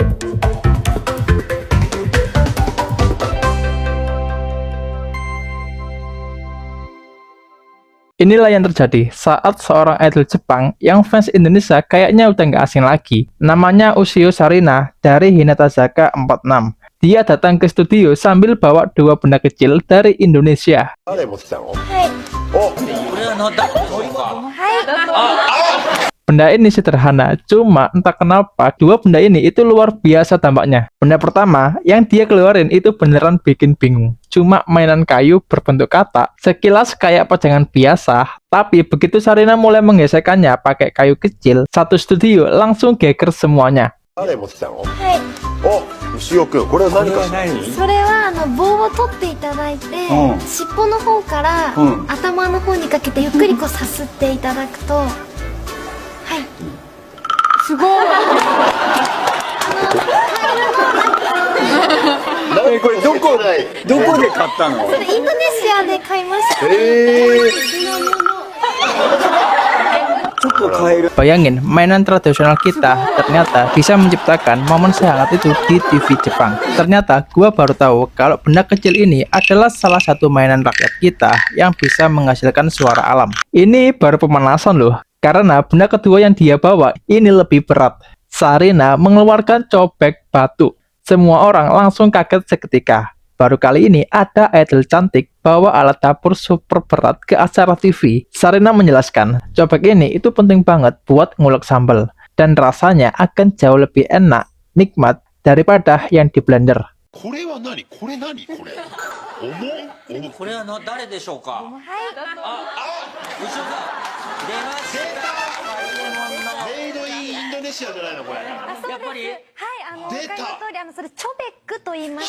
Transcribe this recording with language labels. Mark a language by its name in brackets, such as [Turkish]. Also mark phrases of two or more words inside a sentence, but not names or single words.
[Indonesian] Inilah yang terjadi saat seorang idol Jepang yang fans Indonesia kayaknya udah nggak asing lagi. Namanya Ushio Sarina dari Hinatazaka 46. Dia datang ke studio sambil bawa dua benda kecil dari Indonesia. [Japanese] 誰持ってきたの？はい。お、これは誰でしょうか。はい。 [Indonesian] Benda ini sederhana, cuma entah kenapa dua benda ini itu luar biasa dampaknya. Benda pertama yang dia keluarin itu beneran bikin bingung. Cuma mainan kayu berbentuk katak, sekilas kayak pajangan biasa, tapi begitu Sarina mulai menggesekkannya pakai kayu kecil, satu studio langsung geger semuanya. [Japanese] 誰持ってきたの？はい。お、牛尾くん、これは何かしら？それは棒を取っていただいて、尻尾の方から、頭の方にかけてゆっくりこうさすっていただくと、はい。すごい。何これどこで買ったの？それインドネシアで買いました。 [Indonesian] Bayangin, mainan tradisional kita ternyata bisa menciptakan momen sehangat itu di TV Jepang. Ternyata gua baru tahu kalau benda kecil ini adalah salah satu mainan rakyat kita yang bisa menghasilkan suara alam. Ini baru pemanasan loh, karena benda kedua yang dia bawa ini lebih berat. Sarina mengeluarkan cobek batu. Semua orang langsung kaget seketika. Baru kali ini ada idol cantik bawa alat dapur super berat ke acara TV. Sarina menjelaskan, cobek ini itu penting banget buat ngulek sambal. Dan rasanya akan jauh lebih enak, nikmat daripada yang di blender. [Japanese] これは何これ何これ重っこれは誰でしょうか。はい。後ろが出ました。メイドインインドネシアじゃないのこれ？あ、そうです。やっぱりはい、わかり出たの通り、それチョベックと言います。